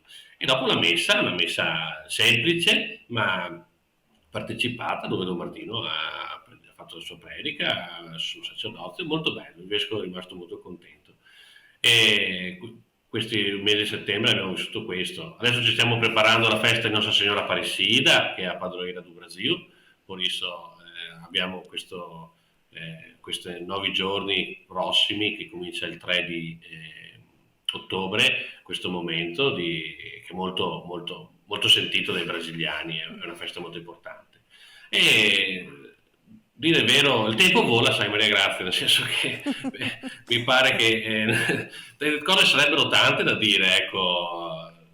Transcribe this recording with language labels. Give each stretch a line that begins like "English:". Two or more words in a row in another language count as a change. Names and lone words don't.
Italian: E dopo una messa semplice ma partecipata, dove Don Martino ha fatto la sua predica sul sacerdozio, molto bello, il vescovo è rimasto molto contento. E questi mesi di settembre abbiamo vissuto questo. Adesso ci stiamo preparando alla festa di Nostra Signora Aparecida, che è
Portuguese: a padroeira do Brasil, por isso
Italian: abbiamo questi 9 giorni prossimi, che comincia il 3 di ottobre, questo momento che è molto, molto, molto sentito dai brasiliani, è una festa molto importante. E dire il vero, il tempo vola, sai Maria Grazia, nel senso che mi pare che le cose sarebbero tante da dire, ecco.